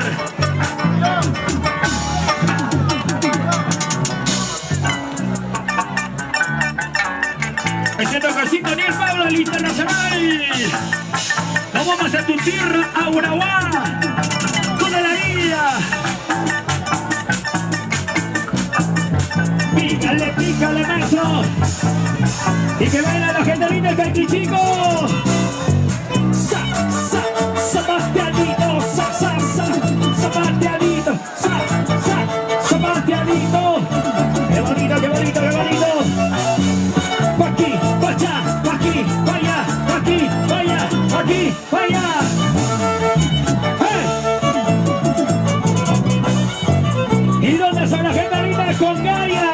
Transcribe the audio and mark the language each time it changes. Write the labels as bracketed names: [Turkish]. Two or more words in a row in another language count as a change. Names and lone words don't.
[Spanish] Ese toquecito ni el Pablo, el internacional. Nos vamos a tu tierra, a Uraguá, toda la vida. Pícale, maestro. Y que baila la gente linda, el Caiquichico. Zapateadito, zapateadito, zapateadito. Qué bonito, qué bonito, qué bonito. Aquí, vaya, aquí, vaya, aquí, vaya, aquí, vaya. ¿Y dónde está la gente linda con Gaia?